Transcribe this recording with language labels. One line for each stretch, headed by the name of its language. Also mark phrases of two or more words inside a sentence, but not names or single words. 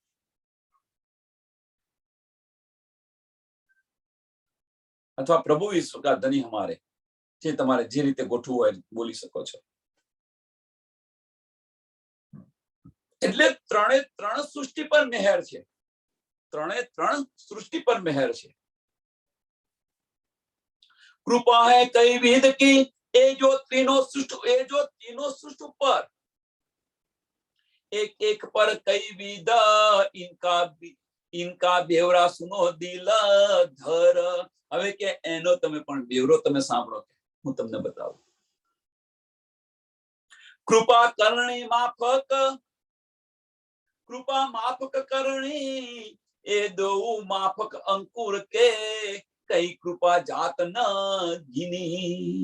Gujarati: અથવા
Hindi: प्रभु विश्व का धनी हमारे,
Gujarati: જે તમારે જે રીતે ગોઠવું હોય બોલી શકો છો. એટલે ત્રણે ત્રણ સૃષ્ટિ પર મહેર છે, ત્રણે ત્રણ સૃષ્ટિ પર મહેર છે.
Hindi: कृपा है कई विध की ए जो तीनों सृष्टि पर, एक एक पर कई विधा इनका बेवरा सुनो दिल धर.
Gujarati: હવે કે એનો તમે પણ બેવરો તમે સાંભળો, કે હું તમને બતાવું.
Hindi: कृपा करनी माफ़िक, कृपा माफ़िक करनी ए दो माफ़िक अंकुर के कई कृपा जात न गिनी.